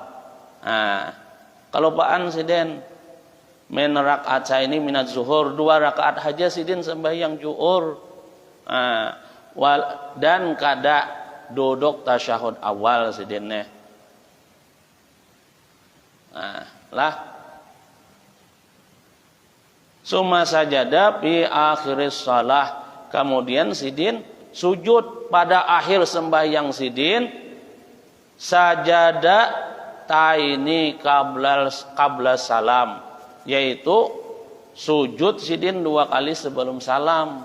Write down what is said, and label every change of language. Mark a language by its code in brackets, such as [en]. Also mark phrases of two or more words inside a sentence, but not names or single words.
[bjn] Nah, kelupaan sidin min raka'at ini minat zuhur, 2 rakaat saja sidin sembahyang zuhur. Nah, dan kada duduk tasyahud awal sidinnya. Nah, lah. [ar] ثم سجد في آخر الصلاة. [bjn] Kemudian sidin sujud pada akhir sembahyang sidin, [ar] سجدتين قبل السلام, [bjn] yaitu sujud sidin 2 kali sebelum salam.